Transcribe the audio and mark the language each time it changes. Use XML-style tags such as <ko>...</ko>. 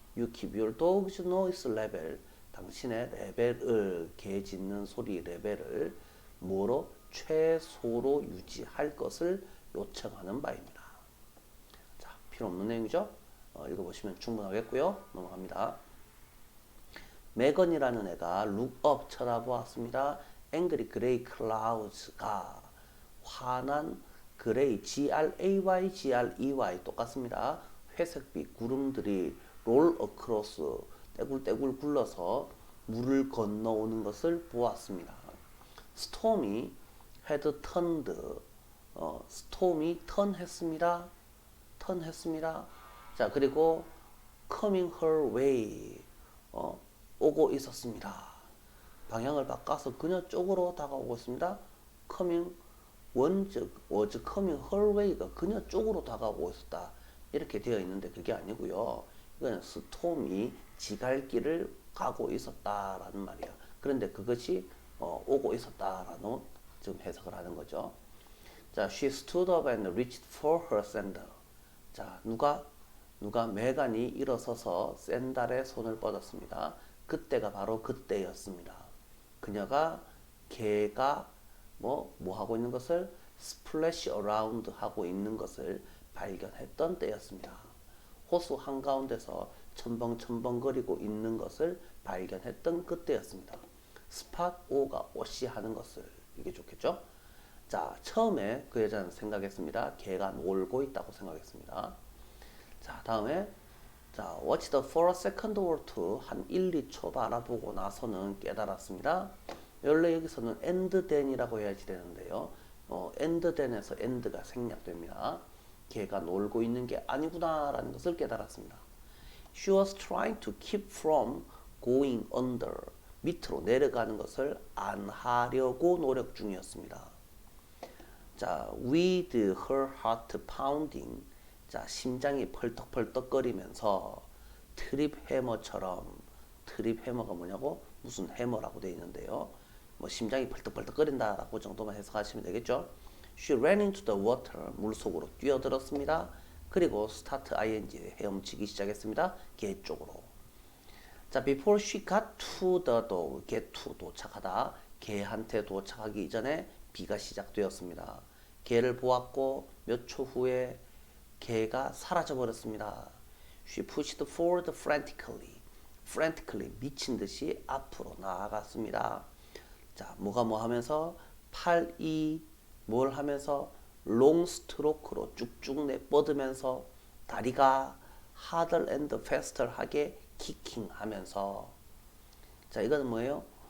<en>You keep your dog's noise level,</en> <ko>당신의 레벨을, 개 짖는 소리 레벨을 뭐로? 최소로 유지할 것을 요청하는 바입니다. 자, 필요 없는 내용이죠. 읽어보시면 충분하겠고요. 넘어갑니다. 메건이라는 애가</ko> <en>look up</en> <ko>쳐다보았습니다.</ko> <en>angry gray clouds</en> <ko>가 환한 그레이, G-R-A-Y, G-R-E-Y 똑같습니다. 회색빛 구름들이</ko> <en>roll across,</en> <ko>떼굴떼굴 굴러서 물을 건너오는 것을 보았습니다.</ko> <en>stormy had turned, stormy</en> <ko>턴했습니다. 턴했습니다. 자, 그리고</ko> <en>coming her way,</en> <ko>오고 있었습니다. 방향을 바꿔서 그녀 쪽으로 다가오고 있습니다.</ko> <en>coming was coming her way</en> <ko>가 그녀 쪽으로 다가오고 있었다. 이렇게 되어 있는데 그게 아니고요. 이거는 스톰이 지갈 길을 가고 있었다라는 말이야. 그런데 그것이 오고 있었다라는 지금 해석을 하는 거죠.</ko> <en>자, she stood up and reached for her sandal.</en> <ko>자, 누가 메간이 일어서서 샌달에 손을 뻗었습니다. 그때가 바로 그때였습니다. 그녀가 개가 뭐 하고 있는 것을</ko> <en>splash around</en> <ko>하고 있는 것을 발견했던 때였습니다. 호수 한가운데서 첨벙첨벙거리고 있는 것을 발견했던 그때였습니다. spot o가 오시 하는 것을, 이게 좋겠죠? 자, 처음에 그 여자는 생각했습니다. 개가 놀고 있다고 생각했습니다. 자, 다음에 자,</ko> <en>watch the for a second or two,</en> <ko>한 1, 2초 바라보고 나서는 깨달았습니다. 원래 여기서는</ko> <en>and then</en> <ko>이라고 해야지 되는데요. and then에서 and가 생략됩니다. 걔가 놀고 있는 게 아니구나 라는 것을 깨달았습니다.</ko> <en>She was trying to keep from going under,</en> <ko>밑으로 내려가는 것을 안 하려고 노력 중이었습니다. 자,</ko> <en>with her heart pounding,</en> <ko>자, 심장이 펄떡펄떡거리면서 트립 해머처럼, 트립 해머가 뭐냐고? 무슨 해머라고 되어 있는데요. 뭐 심장이 펄떡펄떡거린다라고 정도만 해석하시면 되겠죠.</ko> <en>She ran into the water,</en> <ko>물속으로 뛰어들었습니다. 그리고</ko> <en>start ing,</en> <ko>헤엄치기 시작했습니다. 개 쪽으로. 자, before she got to the dog,</ko> <en>get to</en> <ko>도착하다, 개한테 도착하기 이전에 비가 시작되었습니다. 개를 보았고 몇 초 후에 개가 사라져 버렸습니다.</ko> <en>She pushed forward frantically, frantically</en> <ko>미친 듯이 앞으로 나아갔습니다. 자, 뭐가 뭐 하면서 팔이 뭘 하면서 롱 스트로크로 쭉쭉 내뻗으면서 다리가</ko> <en>harder and faster</en> <ko>하게 키킹 하면서 자 이거는 뭐예요?</ko>